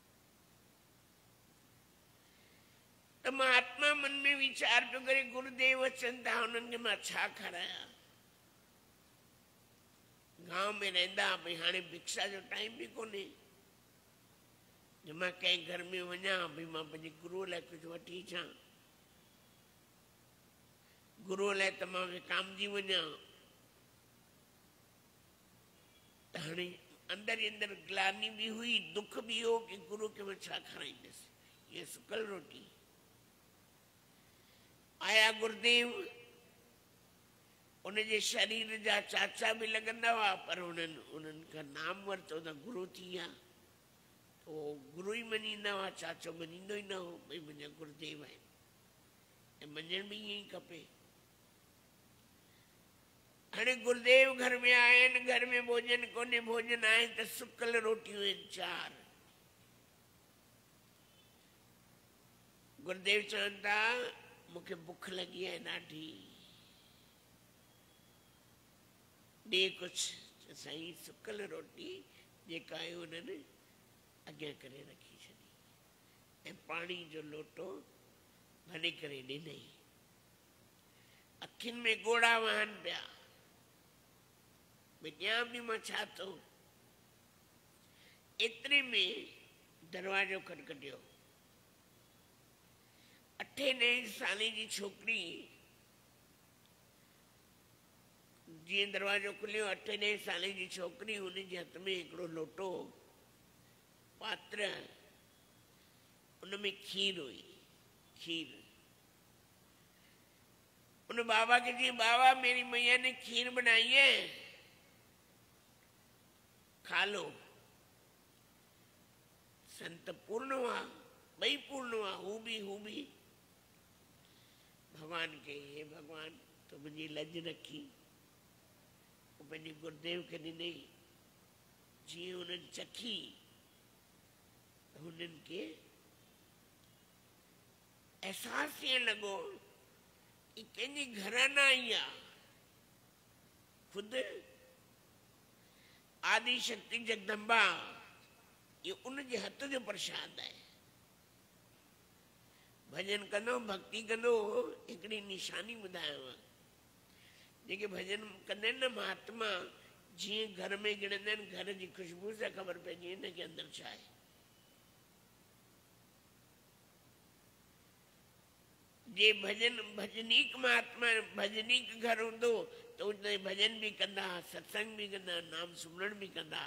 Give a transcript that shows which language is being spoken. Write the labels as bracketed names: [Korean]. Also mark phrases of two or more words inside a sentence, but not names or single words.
[Sindhi] त महात्मा मन में वीचार पियो करे गुरुदेव अचनि था हुननि खे मां छा खारायां गांव में रहंदा भई हाणे भिक्षा जो टाइम बि कोन्हे जो मां कंहिं घर में वञा भई मां पंहिंजे गुरूअ लाइ कुझु वठी अचां गुरूअ लाइ त मां विकामजी वञा त हाणे अंदरि ई अंदरि ग्लानी बि हुई दुख बि हो कि गुरू खे मां छा खाराईंदसि हीअ सुकल रोटी आया गुरुदेव उनजे शरीर जा चाचा बि लॻंदा हुआ पर उन्हनि खां नाम वरितो त गुरू थी विया उहो गुरू ई मञींदा हुआ चाचो मञींदो ई न हो भई मुंहिंजा गुरुदेव आहिनि ऐं मञण बि ईअं ई खपे हाणे गुरुदेव घर में आया आहिनि घर में भोजन कोन्हे भोजन आहे त सुकल रोटियूं आहिनि 4 गुरुदेव चवनि था मूंखे बुख [Hindi] लगी है [Sindhi] ॾाढी ॾे कुझु साईं सुकल रोटी जेका आहे उन्हनि अॻियां करे रखी छॾी ऐं पाणी जो लोटो भरे करे ॾिनई अखियुनि में ॻोड़ा वहनि पिया भई ॾियां बि मां छा थो एतिरे में दरवाजो खटखटियो 8-9 साले जी छोकिरी जीअं दरवाजो खुलियो 8-9 साले जी छोकिरी हुनजे हथ में हिकिड़ो लोटो पात्र [Hindi] उनमें खीर हुई खीर उन बाबा के जी बाबा मेरी मैया ने खीर बनाई है खा लो संत पूर्ण हुआ भई पूर्ण हुआ हू भी भगवान के हे भगवान तो मुझे लज रखी वो [Sindhi] पंहिंजे गुरुदेव के ॾिनई जीअं उन्हनि चखी उन्हनि के एहसास ईअं लॻो कि कंहिंजी घराना आई आहे खुदि आदि शक्ति जगदम्बा ये उनजे हथ जो प्रसाद है। भजन कंदो भक्ति कंदो हिकिड़ी निशानी ॿुधायांव। जेके भजन कंदा आहिनि न महात्मा, जीअं घर में गिणंदा आहिनि, घर जी ख़ुशबू सां ख़बर पइजी हिन के अंदरि छा आहे। जे भजन भजनीक महात्मा भजनीक घर हूंदो त उते भजन बि कंदा, सत्संग बि कंदा, नाम सुमरण बि कंदा।